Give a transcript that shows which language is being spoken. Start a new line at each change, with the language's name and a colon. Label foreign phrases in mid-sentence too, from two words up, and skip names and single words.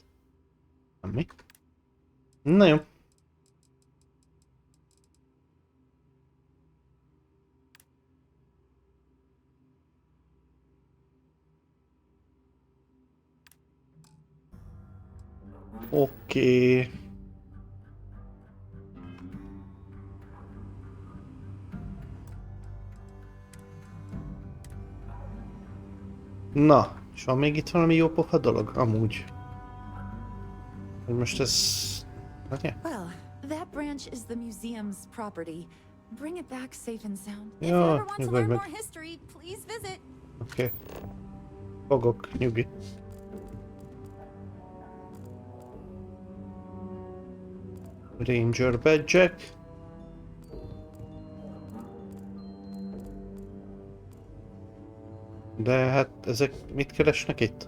Hungarian: Mi? Na jó. Oké. Na, és van még itt valami jó pofa dolog? Amúgy. Hogy most ez...
English: Well, that branch is the museum's property. Bring it back safe and sound. If you you ever want to learn more history, please visit.
Hungarian: Oké. Fogok, nyugi. Ranger badge-ek. De hát ezek mit keresnek itt?